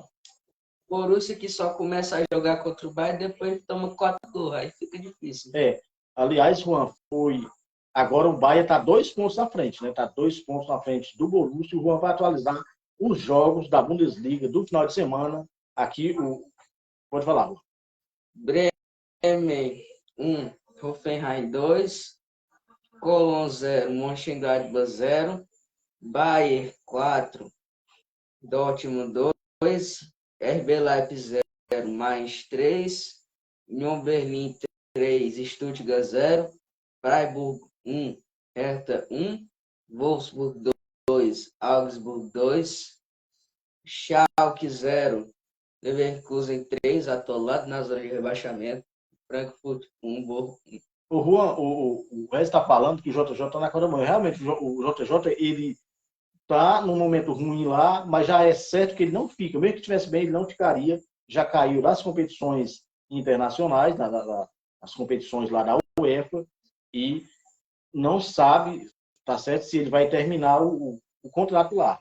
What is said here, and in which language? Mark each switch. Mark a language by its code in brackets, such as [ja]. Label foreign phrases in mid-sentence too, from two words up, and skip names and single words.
[pt] Borussia que só começa a jogar contra o Bayern depois toma 4 gols, aí fica difícil. Aliás, Juan, agora o Bayern está 2 pontos na frente, né? Está 2 pontos na frente do Borussia. O Juan vai atualizar os jogos da Bundesliga do final de semana. Aqui, pode falar, Juan. Bremen 1, Hoffenheim 2, Cologne 0, Mönchengladbach 0, Bayern 4, Dortmund 2, RB Leipzig 0, mais 3, Union Berlin 3, Stuttgart 0, Freiburg 1, Hertha 1, Wolfsburg 2, Augsburg 2, Schalke 0, Leverkusen 3, atolado na zona de rebaixamento, Frankfurt 1, Borrom 1. O Juan, o Rez está falando que o JJ está na corda mão. Realmente, o JJ, ele está num momento ruim lá, mas já é certo que ele não fica. Mesmo que estivesse bem, ele não ficaria. Já caiu nas competições internacionais, nas competições lá da UEFA, e não sabe, tá certo, se ele vai terminar o contrato lá.